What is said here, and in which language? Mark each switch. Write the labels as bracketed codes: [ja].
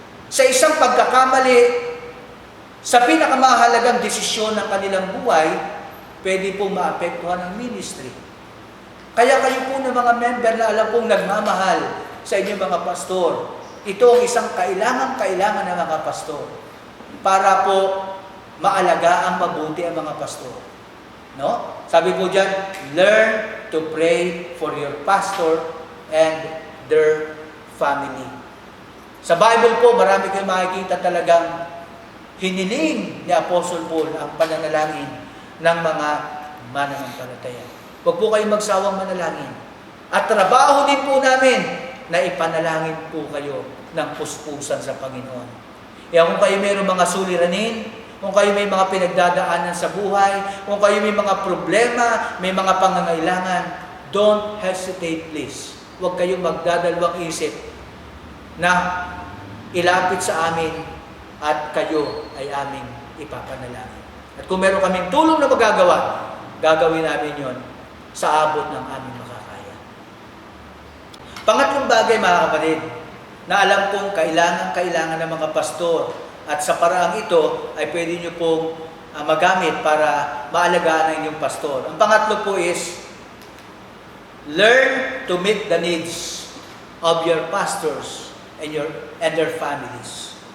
[tl] Sa isang pagkakamali, sa pinakamahalagang desisyon ng kanilang buhay, pwede pong maapektuhan ang ministry. Kaya kayo po ng mga member na alam pong nagmamahal sa inyong mga pastor, ito ang isang kailangan ng mga pastor para po maalagaan mabuti ang mga pastor. No? Sabi po dyan, [en] learn to pray for your pastor and their family. [tl] Sa Bible po, marami kayong makikita talagang hiniling ni Apostle Paul ang pananalangin ng mga mananampalataya. Huwag po kayong magsawang manalangin. At trabaho din po namin na ipanalangin po kayo ng puspusan sa Panginoon. Kaya kung kayo mayroong mga suliranin, kung kayo may mga pinagdadaanan sa buhay, kung kayo may mga problema, may mga pangangailangan, [en] don't hesitate please. [tl] Huwag kayong magdadalawang isip na ilapit sa amin at kayo ay aming ipapanalangin. At kung meron kaming tulong na magagawa, gagawin namin yon sa abot ng aming makakaya. Pangatlong bagay, mga kapatid, na alam kong kailangan ng mga pastor at sa paraang ito ay pwede nyo pong magamit para maalagaan ang inyong pastor. Ang pangatlo po [en] is, learn to meet the needs of your pastors and their families.